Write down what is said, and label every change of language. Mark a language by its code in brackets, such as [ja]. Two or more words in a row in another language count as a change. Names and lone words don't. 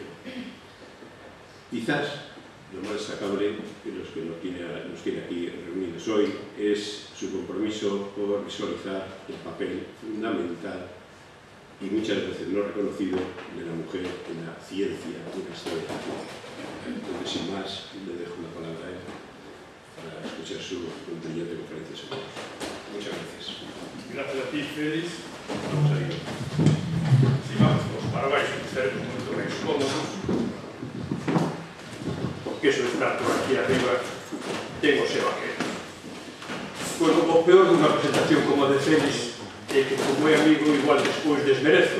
[es] Quizás lo más destacable que nos tiene aquí reunidos hoy es su compromiso por visualizar el papel fundamental y muchas veces no reconocido de la mujer en la ciencia, en la historia de la ciencia. Entonces, sin más, le dejo la palabra a él para escuchar su brillante conferencia sobre eso. Muchas gracias. Gracias a ti, Félix. Vamos a ir. [gl] Si vamos para abaixo, estaremos moito máis cómodos, porque eso de estar por aquí arriba ten o seu aquel. Bueno, o peor dunha presentación como a de Félix é que, como é amigo, igual despois desmerezo.